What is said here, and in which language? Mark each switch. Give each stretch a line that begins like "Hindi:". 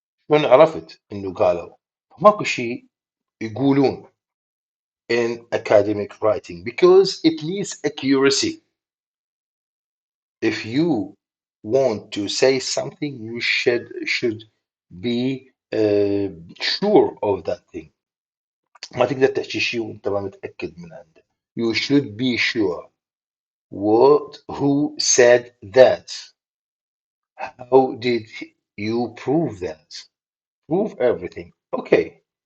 Arabic: شلون عرفت إنه قالوا؟ ماكو شيء يقولون
English: in academic writing because it needs accuracy. If you want to say something, you should be sure of that thing.
Arabic: ما تقدر تحكي شيء وانت ما متأكد من عنده.
English: You should be sure what who said that. How did you prove that? Prove everything. Okay.